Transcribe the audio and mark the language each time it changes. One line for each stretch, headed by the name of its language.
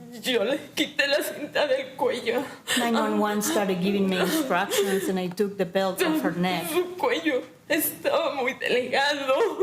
Spanish: yo le quité la cinta del cuello.
English: 911 started giving me instructions and I took the belt off her neck.
Spanish: Su cuello estaba muy delgado.